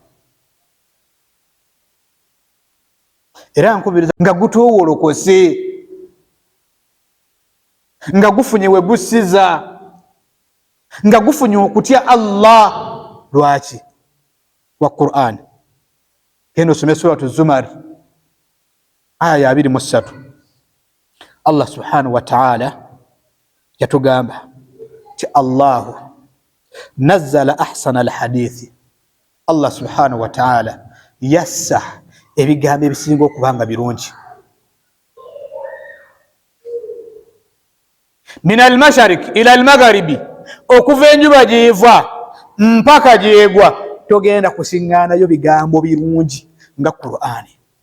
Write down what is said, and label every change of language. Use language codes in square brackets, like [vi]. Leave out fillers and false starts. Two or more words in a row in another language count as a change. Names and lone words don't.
[lg] Era nkubiriza nga gutoowolokose, nga gufunye we gussiza, nga gufunye okutya Allah. Lwaki? Wa Qur'ani. Genda osome suratu Zumar aya ya 23. Allah [ar] سبحانه وتعالى [lg] yatugamba ti [ar] الله نزل أحسن الحديث, [lg] Allah [ar] سبحانه وتعالى [lg] yassa ebigambo ebisinga okubanga birungi. [ar] من المشارق إلى المغارب, [lg] okuva enjuba gyeva mpaka gyegwa, togenda kusiŋŋaanayo bigambo birungi nga Qur'ani.